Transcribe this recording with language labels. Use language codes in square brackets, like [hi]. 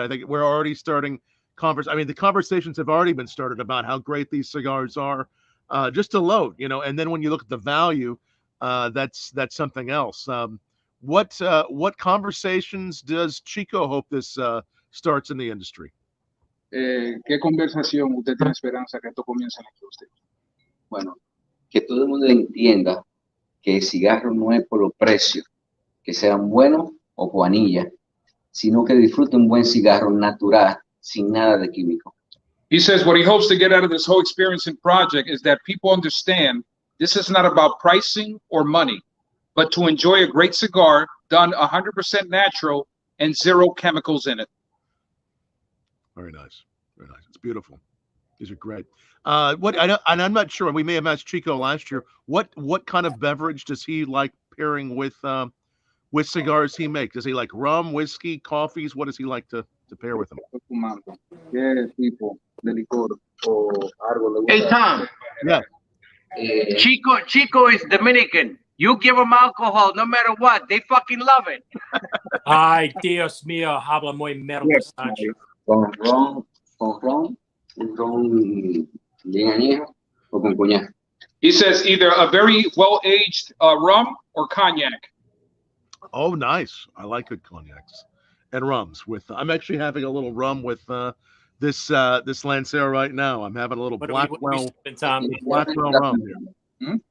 [en] I think we're already starting the conversations have already been started about how great these cigars are, just to load, you know. And then when you look at the value, that's something else. What conversations does Chico hope this starts in the industry? [es] ¿Qué conversación usted tiene esperanza que esto comience en la industria? Bueno, que todo el mundo entienda que el cigarro no es por los precios, que sean buenos o juanilla, sino que disfruten un buen cigarro natural, sin nada de químico. [en] He says what he hopes to get out of this whole experience and project is that people understand this is not about pricing or money, but to enjoy a great cigar done 100% natural and zero chemicals in it. Very nice. Very nice. It's beautiful. These are great. And I'm not sure, we may have asked Chico last year, what kind of beverage does he like pairing with cigars he makes? Does he like rum, whiskey, coffees? What does he like to pair with them? Hey, Tom. Yeah. Chico is Dominican. You give them alcohol, no matter what, they fucking love it. [es] Ay, Dios mío, habla muy merlo, Sancho. Con ron, un ron bien añejo o con coñac. [en] He says either a very well-aged rum or cognac. Oh, nice. I like good cognacs and rums. I'm actually having a little rum with this Lancero right now. I'm having a little Blackwell rum here.